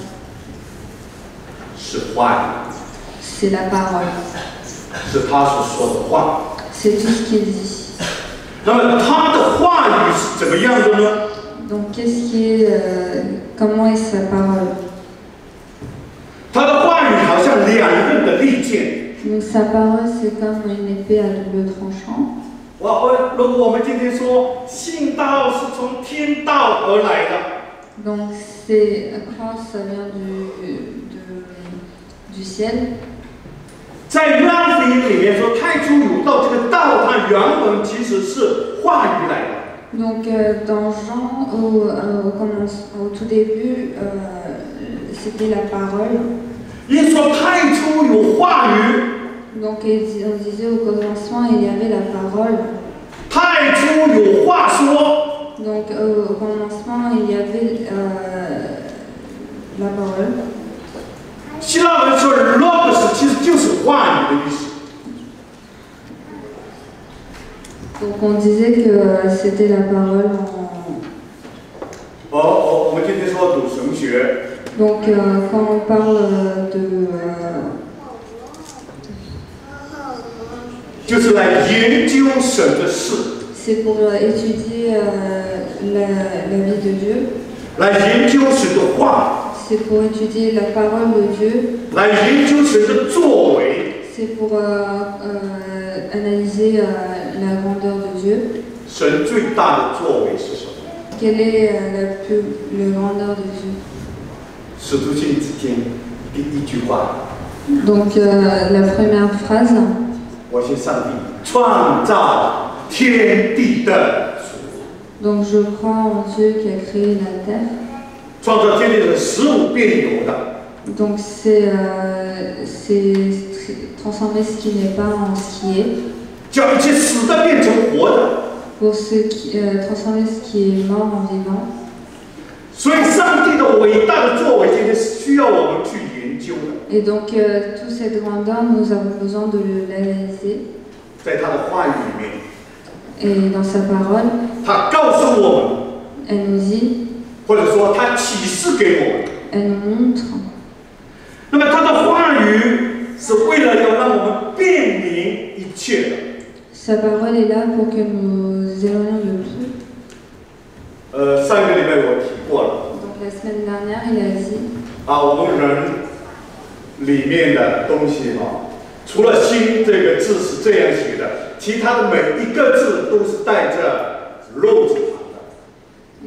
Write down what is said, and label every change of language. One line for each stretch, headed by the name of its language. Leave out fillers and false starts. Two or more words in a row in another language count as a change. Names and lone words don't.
Chinese: 是话语，
French: C'est la parole.
Chinese: 是他所说的话。
French: C'est tout ce qu'il dit.
Chinese: 那么他的话语是怎么样的呢？
French: Donc qu'est-ce qui est, comment est sa parole?
Chinese: 他的话语好像两刃的利剑。
French: Donc sa parole c'est comme une épée à double tranchant.
Chinese: 如果我们今天说信道是从天道而来的
French: ，donc c'est croire ça vient du ciel。
Chinese: 在约翰福音里面说，太初有道，这个道它原文其实是话语来的。
French: Donc dans Jean au tout début c'était la parole。
Chinese: 耶稣说太初有话语。
French: Donc on disait au commencement il y avait la parole.
Chinese: 太初有话说。
French: Donc au commencement il y avait la parole.
Chinese: 希腊文说 logos 其实就是话语的意思。
French: Donc on disait que c'était la parole en.
Chinese: 我们今天说读神学。
French: Donc quand on parle de
Chinese: 就是来研究神的事。
French: C'est pour étudier la vie de Dieu.
Chinese: 来研究神的话。
French: C'est pour étudier la parole de Dieu.
Chinese: 来研究神的作为。
French: C'est pour analyser la grandeur de Dieu.
Chinese: 神最大的作为是什么？
French: Quelle est la grandeur de Dieu?
Chinese: 使徒信经第一句话。
French: Donc la première phrase.
Chinese: 我信上帝创造天地的主。
French: Donc je crois en Dieu qui a créé la terre.
Chinese: 创造天地的使无变有的。
French: Donc c'est transformer ce qui n'est pas en ce qui est.
Chinese: 叫一切死的变成活的。
French: Pour transformer ce qui est mort en vivant.
Chinese: 所以上帝的伟大的作为，今天需要我们去研究的。
French: Et donc toute cette grandeur, nous avons besoin de l'analyser.
Chinese: 在他的话语里面。
French: Et dans sa parole.
Chinese: 他告诉我们。
French: Elle nous dit.
Chinese: 或者说他启示给我们。
French: Elle nous montre.
Chinese: 那么他的话语是为了要让我们辨明一切的。
French: Sa parole est là pour que nous éloignions le plus.
Chinese: 上个礼拜我提过了。
French: Donc la semaine dernière, il a dit.
Chinese: 我们人里面的东西除了心这个字是这样写的，其他的每一个字都是带着肉字旁的。